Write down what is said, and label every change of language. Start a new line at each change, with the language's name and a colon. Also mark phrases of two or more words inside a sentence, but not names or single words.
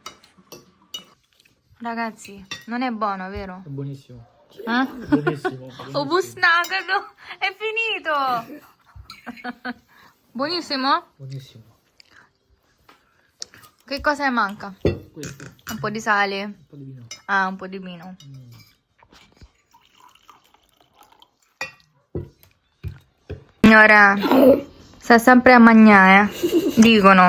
Italian: Ragazzi, non è buono, vero? È buonissimo. Ah? Buonissimo.
Filipino: Ubus na agad,
Italian: no? È finito! Buonissimo? Buonissimo. Che cosa manca? Questo, Un po' di sale. un po' di vino. Ah, un po' di vino. Signora, sta sempre a mangiare, dicono.